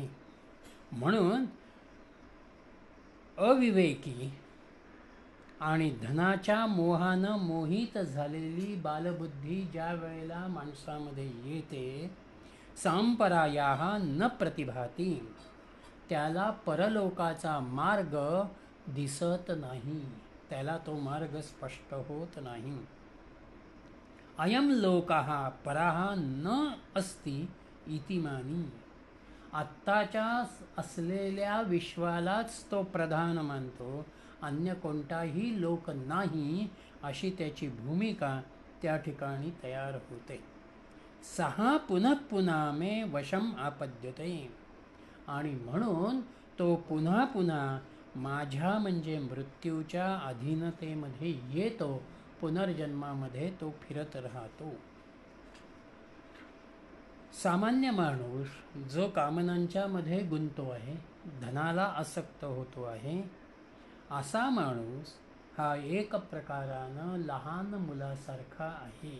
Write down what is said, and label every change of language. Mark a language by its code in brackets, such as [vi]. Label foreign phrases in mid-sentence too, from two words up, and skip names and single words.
[mr] म्हणून अविवेकी आणि धनाच्या मोहानं मोहित झालेली बालबुद्धी ज्या वेळेला माणसामध्ये येते, [sa] सांपरायाः न प्रतिभाती, [mr] त्याला परलोकाचा मार्ग दिसत नाही, त्याला तो मार्ग स्पष्ट होत नाही. [sa] अयम लोकः पराः न अस्ति इति मानी, [mr] आत्ताच्या असलेल्या विश्वालाच तो प्रधान मानतो, अन्य कोणताही लोक नाही, अशी त्याची भूमिका त्या ठिकाणी तयार होते. [sa] सहा पुनः पुन्हा मे वशम आपद्यते. [mr] आणि म्हणून तो पुन्हा पुन्हा माझ्या म्हणजे मृत्यूच्या अधीनतेमध्ये येतो, पुनर्जन्मामध्ये तो फिरत राहतो. सामान्य माणूस जो कामनांच्या मध्ये गुंततो आहे, धनाला आसक्त होतो आहे, असा माणूस हा एक प्रकारानं लहान मुलासारखा आहे.